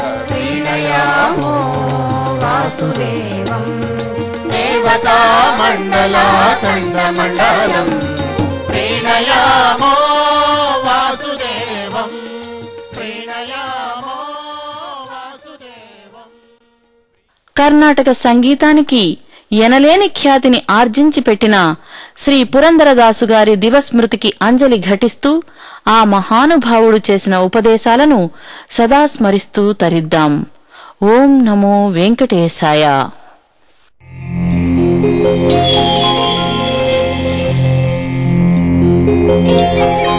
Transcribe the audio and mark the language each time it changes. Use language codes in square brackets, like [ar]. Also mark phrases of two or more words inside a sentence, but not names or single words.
[sa] प्रीणयामो वासुदेवम् देवता मण्डलाखण्डमण्डलम् प्रीणयामो वासुदेवम् प्रीणयामो वासुदेवम्. [te] కర్ణాటక సంగీతానికి ఎనలేని ఖ్యాతిని ఆర్జించి పెట్టిన శ్రీ పురందరదాసు గారి దివస్మృతికి అంజలి ఘటిస్తూ ఆ మహానుభావుడు చేసిన ఉపదేశాలను సదా స్మరిస్తూ తరిద్దాం. [sa] ఓం నమో వెంకటేశాయ. [en] Thank you.